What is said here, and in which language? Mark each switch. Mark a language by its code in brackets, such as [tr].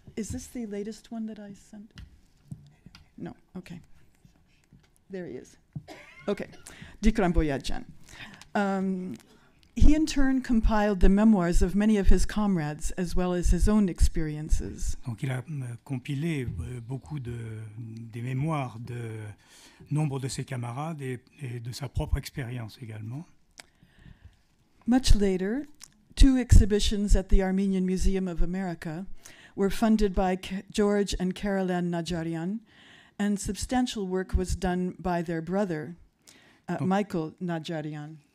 [en] Is this the latest one that I sent? No, okay. There he is. Okay, Dikran Boyadjian. He in turn compiled the memoirs of many of his comrades as well as his own experiences. [fr] Donc il a compilé beaucoup des mémoires de nombre de ses camarades et de sa propre expérience également. [en] Much later, 2 exhibitions at the Armenian Museum of America were funded by George and Caroline Najarian, and substantial work was done by their brother, Michael Najarian.